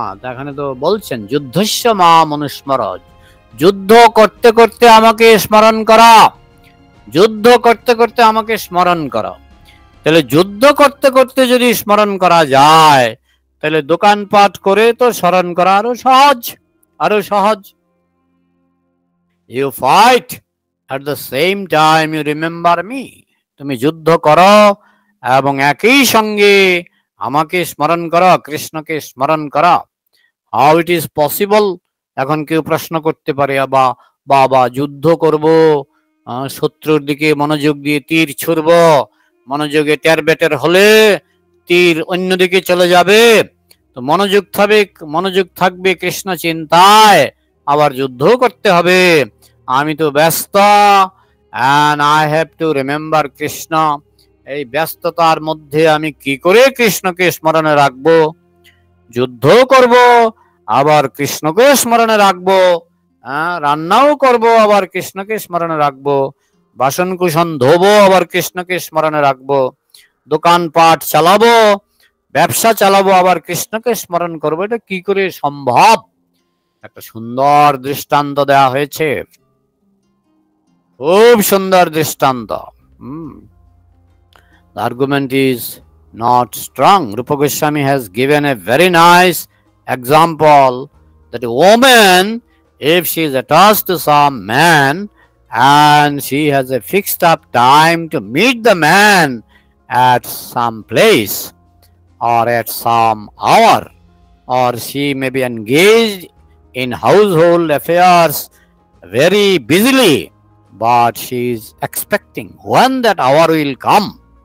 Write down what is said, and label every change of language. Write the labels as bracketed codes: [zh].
[bn] এখানে তো বলছেন [sa] যুদ্ধস্য মাম অনুস্মর। [bn] যুদ্ধ করতে করতে আমাকে স্মরণ করা, যুদ্ধ করতে করতে আমাকে স্মরণ করা। তাহলে যুদ্ধ করতে করতে যদি স্মরণ করা যায়, তাহলে দোকানপাট করে তো স্মরণ করা আরো সহজ। [en] You fight at the same time you remember me. [bn] তুমি যুদ্ধ করো এবং একই সঙ্গে আমাকে স্মরণ করো, কৃষ্ণকে স্মরণ করো। [en] How it is possible? [bn] এখন কেউ প্রশ্ন করতে পারে, বাবা যুদ্ধ করব, শত্রুর দিকে মনোযোগ দিয়ে তীর ছুড়ব, মনোযোগে টের বেটের হলে তীর অন্যদিকে চলে যাবে, তো মনোযোগ থাকবে কৃষ্ণ চিন্তায়, আবার যুদ্ধ করতে হবে। আমি তো ব্যস্ত, [en] and I have to remember Krishna. [bn] এই ব্যস্ততার মধ্যে আমি কি করে কৃষ্ণকে স্মরণে রাখবো? যুদ্ধ করব, আবার কৃষ্ণকে স্মরণে রাখবো, রান্নাও করব, আবার কৃষ্ণকে স্মরণে রাখবো, বাসন কুসন ধোবো, আবার কৃষ্ণকে স্মরণে রাখবো, দোকানপাট চালাবো, ব্যবসা চালাবো, আবার কৃষ্ণকে স্মরণ করবো। এটা কি করে সম্ভব? একটা সুন্দর দৃষ্টান্ত দেওয়া হয়েছে, খুব সুন্দর দৃষ্টান্ত। [en] The argument is not strong. Rupa Goswami has given a very nice example that a woman, if she is attached to some man and she has a fixed up time to meet the man at some place or at some hour, or she may be engaged in household affairs very busily, but she is expecting when that hour will come.